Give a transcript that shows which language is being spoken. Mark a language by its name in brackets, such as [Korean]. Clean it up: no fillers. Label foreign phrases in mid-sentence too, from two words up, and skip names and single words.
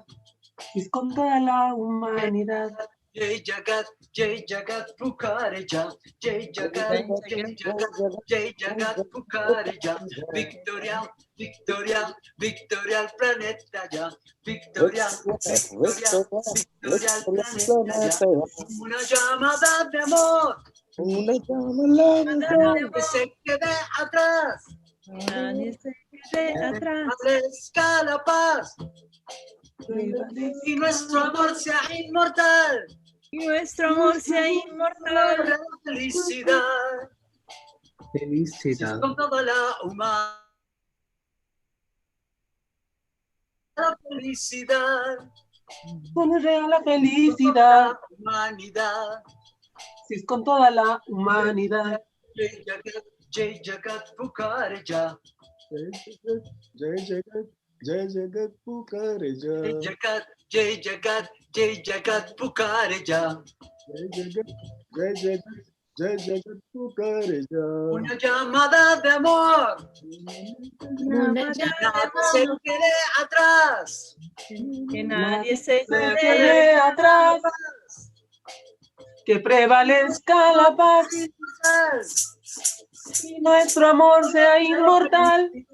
[Spanish] Es con toda la humanidad. [Hindi] जय जगत पुकारेजा, जय जगत, जय जगत पुकारेजा, [Spanish] Victorial, Victorial, Victorial planeta ya, Victorial, Victorial, Victorial planeta ya, una llamada de amor, una llamada que se quede atrás, Nadie se quede atrás. prevalezca la paz, y nuestro amor sea inmortal. Y nuestro amor sea inmortal. La felicidad. Felicidad. Con toda la humanidad. La felicidad. Solo es real la felicidad. La humanidad. Si es con toda la humanidad. [Hindi] जय जगत पुकारेजा. जय जगत पुकारेजा. जय जगत पुकारेजा. जय जगत पुकारेजा. [Spanish] Una llamada de amor. Una Nadie se quede atrás. Que nadie se quede atrás. Que prevalezca la paz. Y nuestro amor sea inmortal.